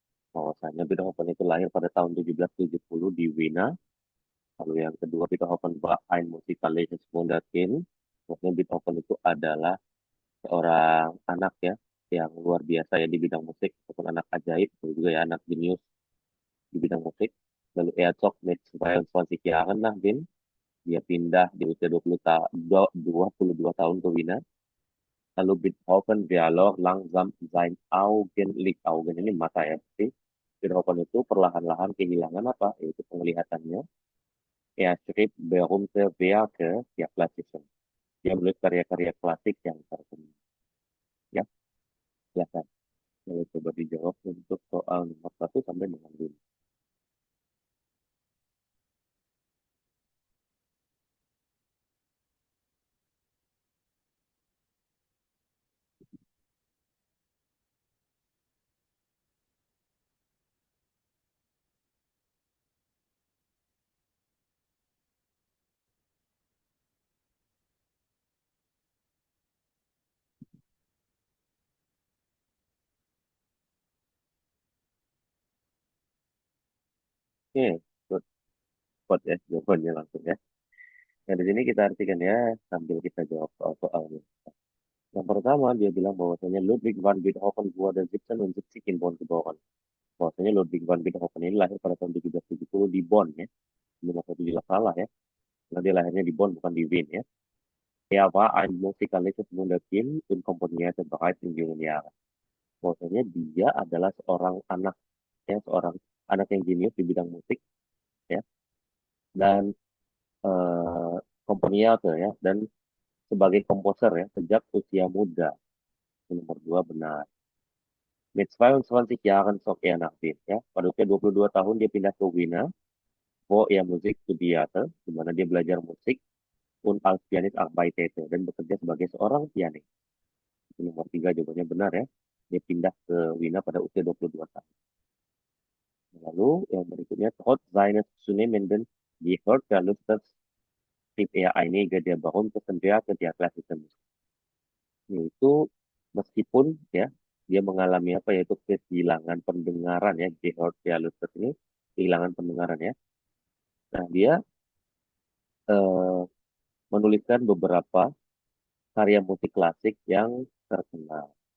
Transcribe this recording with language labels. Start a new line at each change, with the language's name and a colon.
Indonesian: Bahwasanya Beethoven itu lahir pada tahun 1770 di Wina. Lalu yang kedua
German: Beethoven war ein musikalisches Wunderkind.
Indonesian: Maksudnya Beethoven itu adalah seorang anak ya yang luar biasa ya di bidang musik ataupun anak ajaib, itu juga ya anak jenius di bidang musik.
German: Lalu Herzog mit 22 Jahren nach Wien.
Indonesian: Dia pindah di usia 22 tahun ke Wina.
German: Lalu Beethoven verlor langsam sein Augenlicht.
Indonesian: Augen ini mata ya. Jadi Beethoven itu perlahan-lahan kehilangan apa? Yaitu penglihatannya.
German: Er schrieb berühmte Werke der Klassischen.
Indonesian: Dia menulis karya-karya klasik yang terkenal. Ya, silakan. Lalu coba dijawab untuk soal nomor satu sampai dengan 5. Oke, good. Good ya, jawabannya langsung ya. Nah, di sini kita artikan ya sambil kita jawab soal-soalnya. Yang pertama, dia bilang bahwasanya Ludwig van Beethoven
German: wurde 1770 in Bonn geboren.
Indonesian: Bahwasanya Ludwig van Beethoven ini lahir pada tahun 1770 di Bonn ya. Ini maksudnya jelas salah ya. Karena dia lahirnya di Bonn bukan di Wien ya.
German: Er war ein musikalisches Wunderkind und komponierte bereits in jungen Jahren.
Indonesian: Bahwasanya dia adalah seorang anak ya, seorang anak yang jenius di bidang musik ya. Dan eh komponierte ya dan sebagai komposer ya sejak usia muda. Nomor dua benar.
German: Mit 22 Jahren zog er nach Wien.
Indonesian: Ya. Pada usia 22 tahun dia pindah ke Wiener,
German: wo er Musik studierte,
Indonesian: di mana dia belajar musik
German: und als Pianist arbeitete
Indonesian: dan bekerja sebagai seorang pianis. Itu nomor tiga jawabannya benar ya. Dia pindah ke Wiener pada usia 22 tahun. Lalu yang berikutnya,
German: trotz seines zunehmenden Gehörverlustes schrieb er einige der berühmtesten Werke der klassischen Musik.
Indonesian: Yaitu meskipun ya dia mengalami apa yaitu kehilangan pendengaran ya Gehörverlust ini kehilangan pendengaran ya. Nah dia eh, menuliskan beberapa karya musik klasik yang terkenal.